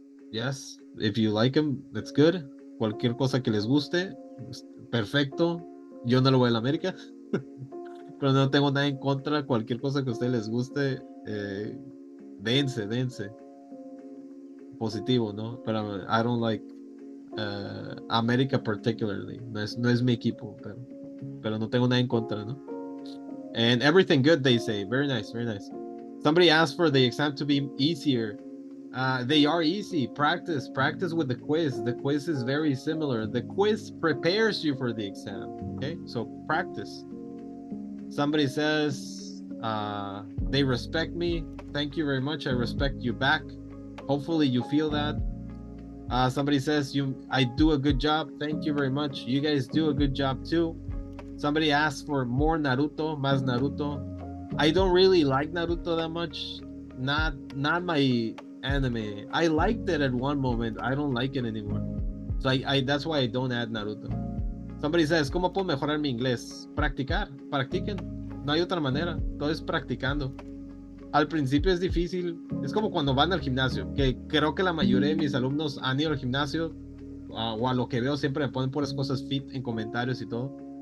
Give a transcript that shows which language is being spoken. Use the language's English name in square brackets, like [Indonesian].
[English] Yes, if you like him, that's good. [Spanish] Cualquier cosa que les guste, perfecto. Yo no lo voy a la América. Pero no tengo nada en contra. Cualquier cosa que a ustedes les guste, dense. Positivo, ¿no? Pero [English] I don't like América particularly. [Spanish] No es mi equipo, pero no tengo nada en contra, ¿no? [English] And everything good, they say. Very nice, very nice. Somebody asked for the exam to be easier. They are easy. Practice with the quiz. The quiz is very similar. The quiz prepares you for the exam. Okay, so practice. Somebody says, they respect me. Thank you very much. I respect you back. Hopefully you feel that. Somebody says, I do a good job. Thank you very much. You guys do a good job too. Somebody asked for more Naruto, [Spanish] más Naruto. [English] I don't really like Naruto that much. Not my anime. I liked it at one moment. I don't like it anymore. So I that's why I don't add Naruto. Somebody says, [Spanish] ¿cómo puedo mejorar mi inglés? Practiquen. No hay otra manera. Todo es practicando. Al principio es difícil. Es como cuando van al gimnasio, que creo que la mayoría de mis alumnos han ido al gimnasio, o a lo que veo siempre me ponen puras cosas fit en comentarios y todo.